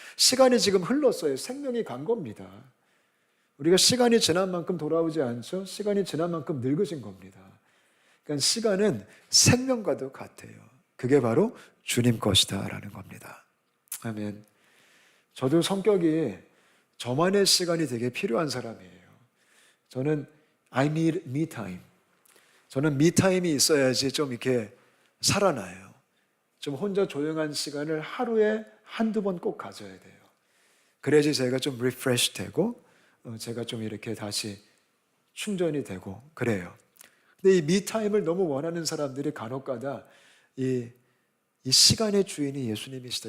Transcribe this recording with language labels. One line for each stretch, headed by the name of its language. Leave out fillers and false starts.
Korean: 시간이 지금 흘렀어요. 생명이 간 겁니다. 우리가 시간이 지난 만큼 돌아오지 않죠? 시간이 지난 만큼 늙으신 겁니다. 그러니까 시간은 생명과도 같아요. 그게 바로 주님 것이다라는 겁니다. 아멘. 저도 성격이 저만의 시간이 되게 필요한 사람이에요. 저는
English: I need me time.
Korean: 저는 me time이 있어야지 좀 이렇게 살아나요. 좀 혼자 조용한 시간을 하루에 한두 번 꼭 가져야 돼요. 그래야지 제가 좀 리프레시 되고 제가 좀 이렇게 다시 충전이 되고 그래요. 근데 이 미타임을 너무 원하는 사람들이 간혹가다 이 시간의 주인이 예수님이시다.